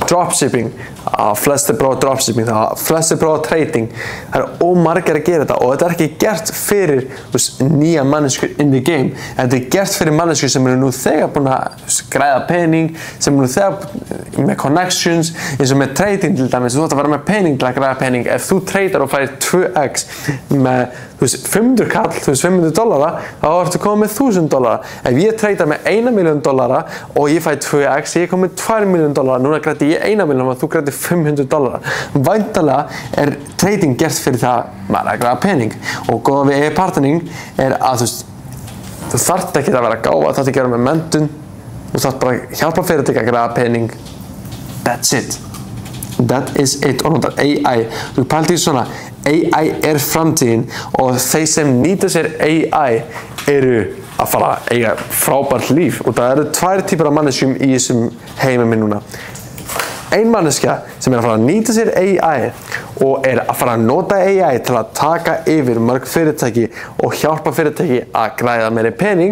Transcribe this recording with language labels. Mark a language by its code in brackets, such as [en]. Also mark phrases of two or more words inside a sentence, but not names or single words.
[is] dropshipping, flestir prófa dropshipping, flestir prófa trading. Það ómargir að gera þetta og þetta ekki gert fyrir nýja manneskjur [en] in the game. [is] Þetta gert fyrir manneskjur sem nú þegar búin að græða pening, sem nú þegar með connections, eins og með trading til dæmis. Þú ætti að vera með pening til að græða pening. Ef þú tradar og færir 2x með $500 kall, $500, þá ertu komið með $1,000. Ef ég tradar með $1 million og ég fæ 2x, ég komið með $2 million. Núna græddi ég $1 million og þú græddi $500. Væntanlega trading gert fyrir það að græða pening. Og góða við partnering að þú þarft ekki að vera gáfa, þú þarft ekki að vera með menntun, þú þarft bara að hjálpa fyrirtæki að græða pening. [en] That's it. That is it. [is] Og notar AI. Þú pælti í svona, AI framtíðin og þeir sem nýta sér AI að fara að eiga frábært líf. Og það eru tvær típar af manneskjum í þessum heimum núna. Ein manneskja sem að fara að nýta sér AI og að fara að nota AI til að taka yfir mörg fyrirtæki og hjálpa fyrirtæki að græða meiri pening.